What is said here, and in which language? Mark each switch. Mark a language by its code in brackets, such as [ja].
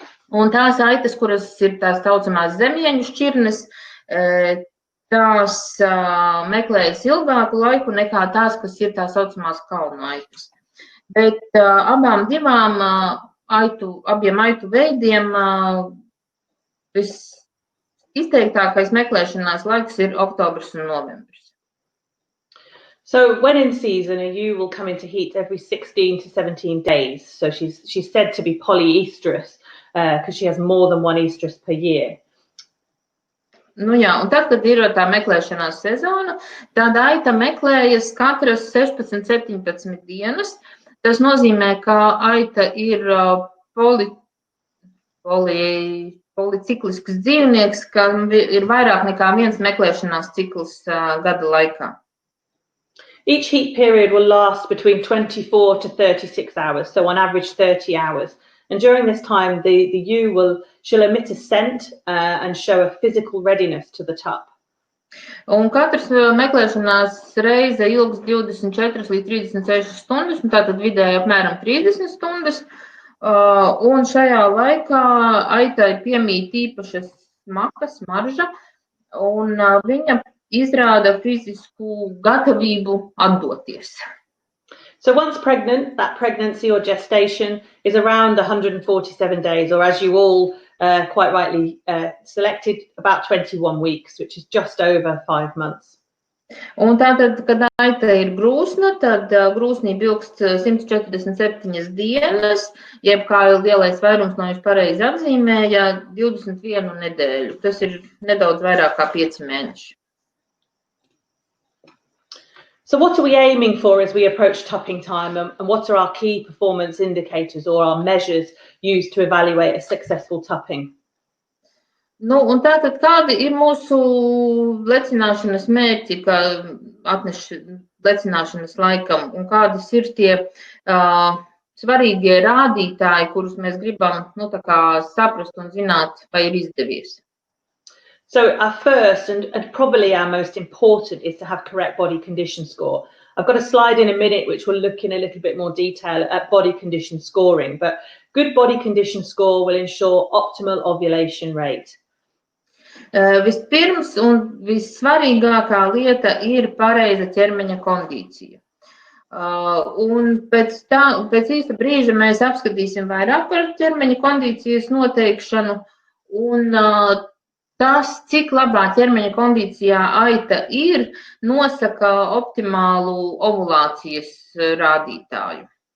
[lv] Un tās aitas, kuras ir tās saucamās zemieņu šķirnes, tās meklējas ilgāku laiku nekā tās, kas ir tās saucamās kalnu aitas. Bet abiem aitu veidiem visizteiktākais meklēšanās laiks ir oktobrs un novembris. [en] So when in season, a ewe will come into heat every 16 to 17 days. So she's said to be polyestrous. Because she has more than one estrus per year. [lv] Jā, un tad, kad ir tā meklēšanās sezona, tad aita meklējas katras 16-17 dienas. Tas nozīmē, ka aita ir policiklisks dzīvnieks, kam ir vairāk nekā viens meklēšanās cikls gada laikā. [en] Each heat period will last between 24 to 36 hours, so on average 30 hours. And during this time, the ewe she'll emit a scent and show a physical readiness to the tup. [lv] Un katrs meklēšanās reize ilgs 24 līdz 36 stundas, un tātad vidēji apmēram 30 stundas. Un šajā laikā aitai piemīt īpaša smaka, smarža, un viņa izrāda fizisku gatavību atdoties. [en] So once pregnant, that pregnancy or gestation is around 147 days, or as you all quite rightly selected, about 21 weeks, which is just over 5 months. [lv] Un tātad, kad aita ir grūsna, tad grūsnība ilgst 147 dienas, jeb kā lielais vairums no jūs pareizi apzīmēja, 21 nedēļu. Tas ir nedaudz vairāk kā 5 mēneši. [en] So what are we aiming for as we approach tupping time, and what are our key performance indicators or our measures used to evaluate a successful tupping? [lv] Un tātad kādi ir mūsu lecināšanas mērķi, kā atneš lecināšanas laikam, un kādas ir tie svarīgie rādītāji, kurus mēs gribam saprast un zināt, vai ir izdevies? [en] So our first and probably our most important is to have correct body condition score. I've got a slide in a minute which will look in a little bit more detail at body condition scoring, but good body condition score will ensure optimal ovulation rate. [lv] Vispirms un vissvarīgākā lieta ir pareiza ķermeņa kondīcija. Un pēc īsta brīža mēs apskatīsim vairāk par ķermeņa kondīcijas noteikšanu, un tas, cik labā ķermeņa kondīcijā aita ir, nosaka optimālu ovulācijas rādītāju.